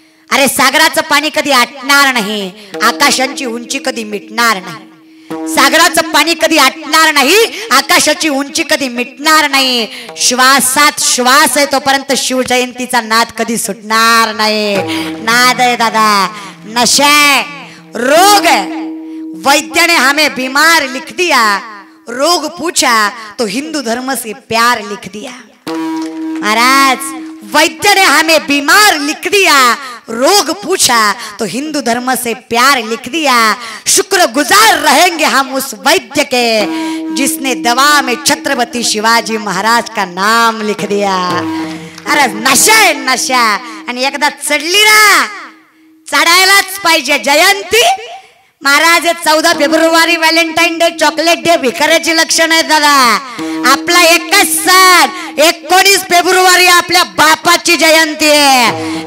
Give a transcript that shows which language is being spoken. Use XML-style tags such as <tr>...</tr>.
<mr>अरे सागराचं पाणी कधी आटणार नाही, आकाशांची उंची कधी मिटणार नाही. सागराचं पाणी कधी आटणार नाही, आकाशाची उंची कधी मिटणार नाही. श्वासात श्वास आहे तोपर्यंत शिवजयंतीचा नाद कधी सुटणार नाही. नाद आहे दादा,</mr> <hi>नशा है, रोग है. वैद्य ने हमें बीमार लिख दिया, रोग पूछा तो हिंदू धर्म से प्यार लिख दिया. महाराज वैद्य ने हमें बीमार लिख दिया, रोग पूछा तो हिंदू धर्म से प्यार लिख दिया. शुक्रगुजार रहेंगे हम उस वैद्य के जिसने दवा में छत्रपति शिवाजी महाराज का नाम लिख दिया.</hi> <mr>अरे नशा आहे नशा. आणि एकदा चढली ना चढायलाच पाहिजे. जयंती Maharaj 14 February Valentine day, chocolate day भिकाऱ्याची लक्षण आहे दादा. आपला एकच सण 19 फेब्रुवारी आपल्या बापाची जयंती आहे.</mr>